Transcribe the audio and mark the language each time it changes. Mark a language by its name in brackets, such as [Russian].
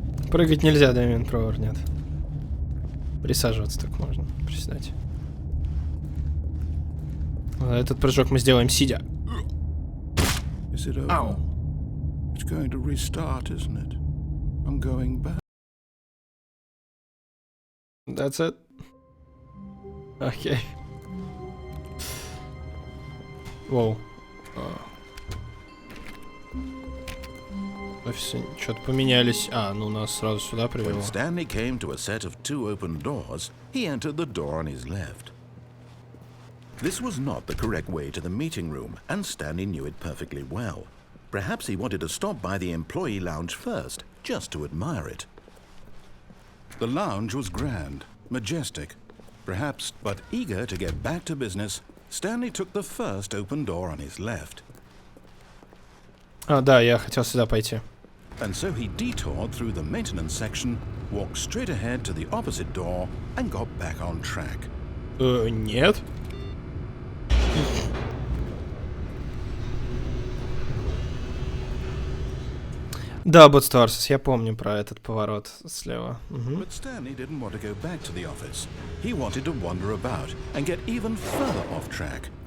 [Russian] Прыгать нельзя, Дамин Провор, нет. Присаживаться так можно, приседать. Этот прыжок мы сделаем сидя. [English] Is it over? Ow. It's going to restart, isn't it? I'm going back. That's it. Окей. [Russian] Воу. Офисы что-то поменялись. Ну нас сразу сюда привело. [English] When Stanley came to a set of 2 open doors, he entered the door on his left. This was not the correct way to the meeting room, and Stanley knew it perfectly well. Perhaps he wanted to stop by the employee lounge first, just to admire it. The lounge was grand, majestic, perhaps, but eager to get back to business, Stanley took the first open door on his left. [Russian] Да, я хотел сюда пойти. [English] And so he detoured through the maintenance section, walked straight ahead to the opposite door, and got back on track. [Russian] Нет. Да, Ботстарсис, я помню про этот поворот слева. [English] But Stanley didn't want to go back to the office. He wanted to wander about and get even further off track.